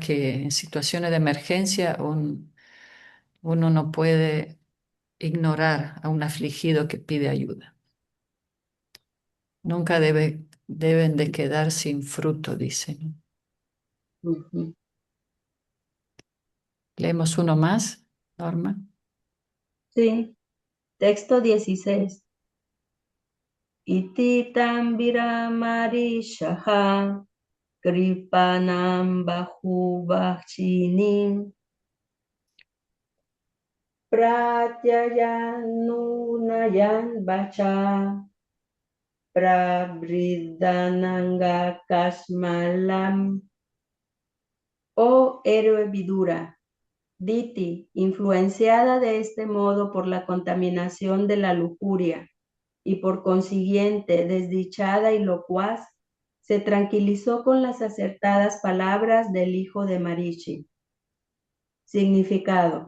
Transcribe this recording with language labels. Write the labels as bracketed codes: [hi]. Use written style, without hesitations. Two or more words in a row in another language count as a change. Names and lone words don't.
[es] Que en situaciones de emergencia uno no puede ignorar a un afligido que pide ayuda. Nunca deben de quedar sin fruto, dice, ¿no? Ujú. Leemos uno más, Norma. Sí, texto 16. [sa] इति तां वीर मारीचः कृपणां बहुभाषिणीं प्रत्याहानुनयन् वाचा प्रवृद्धानङ्गकश्मलाम्. [es] Oh héroe Vidura, Diti, influenciada de este modo por la contaminación de la lujuria y por consiguiente desdichada y locuaz, se tranquilizó con las acertadas palabras del hijo de Marichi. Significado.